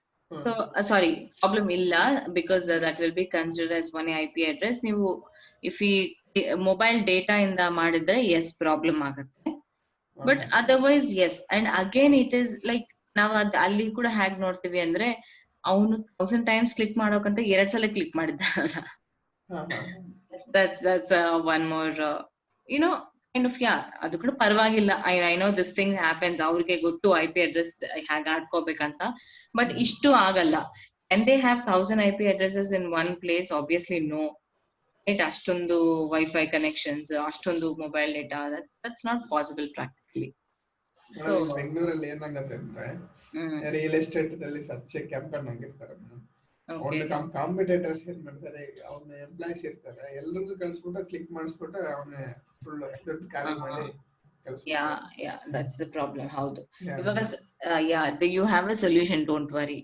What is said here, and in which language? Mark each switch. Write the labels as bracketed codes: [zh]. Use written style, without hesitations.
[en] so sorry, [kn] problem ಇಲ್ಲ, [en] Because that will be considered as one IP address. [kn] ನೀವು if ಈ mobile data ಇಂದ ಮಾಡಿದ್ರೆ ಎಸ್ ಪ್ರಾಬ್ಲಮ್ ಆಗುತ್ತೆ, but otherwise S. And again it is like, ನಾವ್ ಅಲ್ಲಿ ಕೂಡ ಹ್ಯಾಗ್ ನೋಡ್ತೀವಿ ಅಂದ್ರೆ, ಅವನು 1000 times ಕ್ಲಿಕ್ ಮಾಡೋಕಂತ 2 ಸಲ click ಮಾಡಿದ್ದಾನಲ್ಲ. [en] that's one more kind of, yeah, [kn] ಅದು ಕೂಡ ಪರವಾಗಿಲ್ಲ. [en] I know this thing happens. [kn] ಅವ್ರಿಗೆ ಗೊತ್ತು IP ಅಡ್ರೆಸ್ ಹ್ಯಾಗ್ ಆಡ್ಕೋಬೇಕಂತ, ಬಟ್ ಇಷ್ಟು ಆಗಲ್ಲ. [en] and they have 1000 IP addresses in one place, obviously no, right? [kn] ಅಷ್ಟೊಂದು ವೈಫೈ ಕನೆಕ್ಷನ್ಸ್, ಅಷ್ಟೊಂದು mobile data, [en] that's not possible practically. [kn] So ಬೆಂಗಳೂರಲ್ಲಿ ಏನಾಗತ್ತೆ ಅಂದ್ರೆ, ರಿಯಲ್ ಎಸ್ಟೇಟ್ ದಲ್ಲಿ ಸರ್ಚ್ ಕ್ಯಾಂಪೇನ್ ಆಗಿರ್ತಾರೆ. ಅವ್ನ ಕಾಂಪಿಟೇಟರ್ಸ್ ಏನ್ ಮಾಡ್ತಾರೆ, ಅವ್ನ ಎಂಪ್ಲಾಯ್ಸ್ ಇರ್ತಾರೆ, ಎಲ್ರಿಗೂ ಕಳ್ಸ್ಬಿಟ್ಟು ಕ್ಲಿಕ್ ಮಾಡಿಸ್ಬಿಟ್ಟು ಅವನ ಫುಲ್ ದುಡ್ಡು ಖಾಲಿ ಮಾಡಿ ಕಳ್ಸ್ಬಿಟ್ಟು. [en] Yeah, that's the problem. ಹೌದು. ಇವಾಗ you have a solution, don't worry.